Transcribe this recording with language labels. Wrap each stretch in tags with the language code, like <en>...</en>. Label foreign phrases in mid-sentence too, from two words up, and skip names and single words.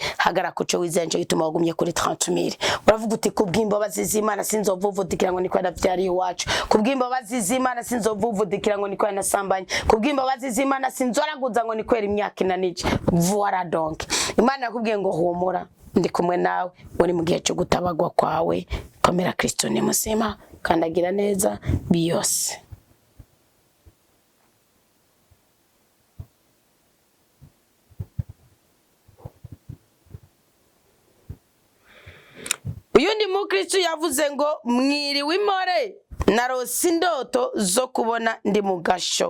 <rn>hagara kuco wizenje gituma wagumye kuri 30,000 uravuga uti kubw'imbabazi z'Imana sinzovuvudikira ngo niko ndavyari iwacu kubw'imbabazi z'Imana sinzovuvudikira ngo niko nasambanye kubw'imbabazi z'Imana sinzoraguza ngo niko imyaka inanije</rn> <fr>voilà donc</fr> <rn>Imana yakubwiye ngo humura ndi kumwe nawe uri mu gihe cyo gutabagwa kwawe komera Kristo ni muzima kandagira neza biyose. Uyundi mukristo yavuze ngo mwiriwe imore narose indoto zo kubona ndi mu gasho.</rn>